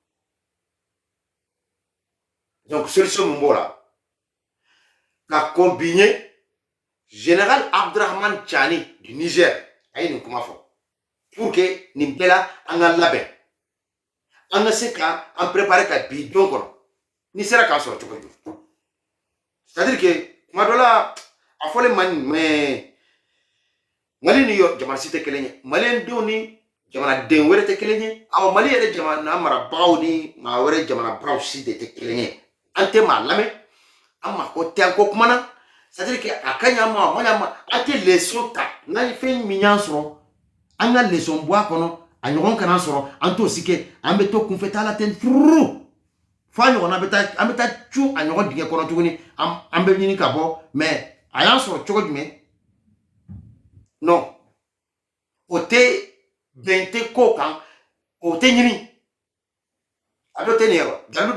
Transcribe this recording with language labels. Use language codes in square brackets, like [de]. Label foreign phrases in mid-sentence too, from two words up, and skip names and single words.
[bm] donc solution min b'o la ka combiner général Abdurahmane Tchani du Niger a ye nin kuma fɔ [fr] pour que [bm] nin bɛɛ la an ka labɛn an ka se ka an préparer ka bi don kɔnɔ ni sera k'a sɔrɔ cogo jumɛn [fr] c'est à dire que [bm] kuma dɔ la a fɔlen man mais Mali ni jamana si tɛ kelen ye maliyɛndenw ni jamanaden wɛrɛ tɛ kelen ye awa Mali yɛrɛ jamana marabagaw ni maa wɛrɛ jamanabagaw si de tɛ kelen ye an tɛ maa lamɛn an ma ko tɛ an ko kuma na [fr] c'est à dire que [bm] a ka ɲi an ma a ma ɲi an ma an tɛ leçon ta n'an ye fɛn min y'an sɔrɔ an ka leçon bɔ a kɔnɔ a ɲɔgɔn kana sɔrɔ an t'o si kɛ an bɛ to kunfɛtaa la ten furu f'a ɲɔgɔn an bɛ taa cu a ɲɔgɔn dingɛ kɔnɔ tuguni an bɛ ɲini ka bɔ mais a y'an sɔrɔ cogo jumɛn non o tɛ bɛn tɛ ko kan o tɛ ɲini a dɔ tɛ nin ye wa dalu